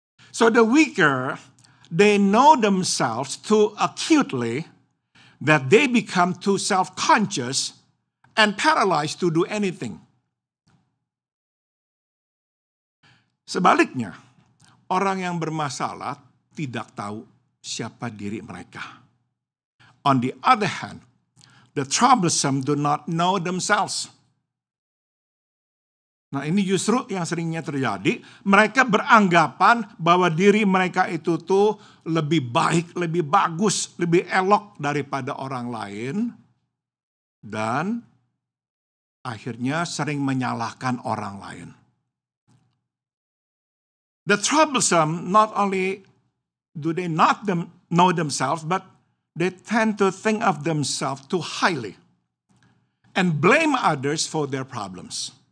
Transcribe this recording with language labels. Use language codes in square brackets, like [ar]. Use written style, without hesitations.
[en] So the weaker, they know themselves too acutely that they become too self-conscious and paralyzed to do anything. [id] Sebaliknya, orang yang bermasalah tidak tahu siapa diri mereka. [en] On the other hand, the troublesome do not know themselves. [id] Nah, ini justru yang seringnya terjadi. Mereka beranggapan bahwa diri mereka itu tuh lebih baik, lebih bagus, lebih elok daripada orang lain. Dan akhirnya sering menyalahkan orang lain. [en] The troublesome, not only do they not know themselves, but they tend to think of themselves too highly and blame others for their problems.